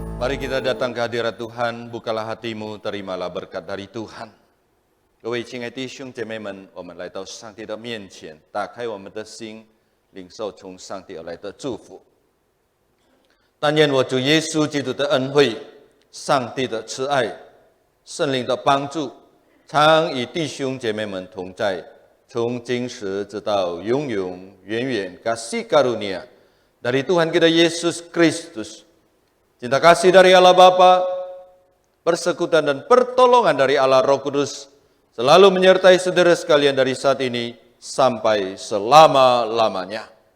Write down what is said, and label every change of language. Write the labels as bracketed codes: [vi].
[id] kita datang ke hadirat Tuhan, bukalah hatimu, terimalah berkat dari Tuhan. [zh] 各位亲爱的弟兄姐妹们，我们来到上帝的面前，打开我们的心，领受从上帝而来的祝福。但愿我主耶稣基督的恩惠、上帝的慈爱、圣灵的帮助，常与弟兄姐妹们同在，从今时直到永永远远。 [id] Kasih karunia dari Tuhan kita Yesus Kristus, cinta kasih dari Allah Bapa, persekutuan dan pertolongan dari Allah Roh Kudus selalu menyertai saudara sekalian dari saat ini sampai selama-lamanya.